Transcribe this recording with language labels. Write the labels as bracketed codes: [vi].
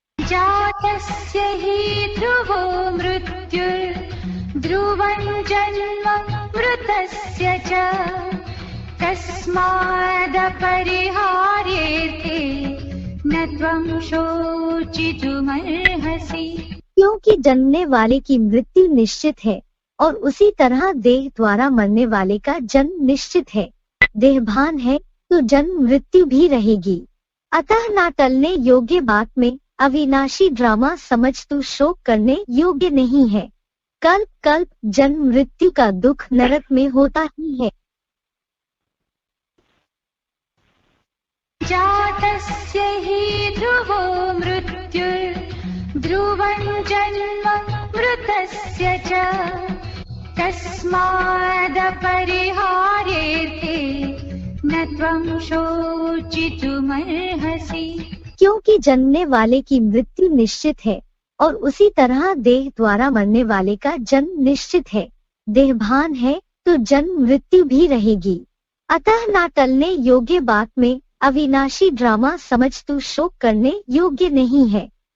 [sa] जातस्य हि ध्रुवो मृत्युर्ध्रुवं जन्म मृतस्य च तस्मादपरिहार्येऽर्थे न त्वं शोचितुमर्हसि। [hi] क्योंकि जन्मने वाले की मृत्यु निश्चित है और उसी तरह देह द्वारा मरने वाले का जन्म निश्चित है। देहभान है तो जन्म मृत्यु भी रहेगी, अतः ना टलने योग्य बात में अविनाशी ड्रामा समझ तू शोक करने योग्य नहीं है। कल्प कल्प जन्म मृत्यु का दुख नरक में होता ही है। [sa] जातस्य हि ध्रुवो मृत्युर्ध्रुवं जन्म मृतस्य च तस्मादपरिहार्येऽर्थे न त्वं शोचितुमर्हसि। [hi] क्योंकि जन्मने वाले की मृत्यु निश्चित है और उसी तरह देह द्वारा मरने वाले का जन्म निश्चित है। देहभान है तो जन्म मृत्यु भी रहेगी, अतः ना टलने योग्य बात में अविनाशी ड्रामा समझ तू शोक करने योग्य नहीं है।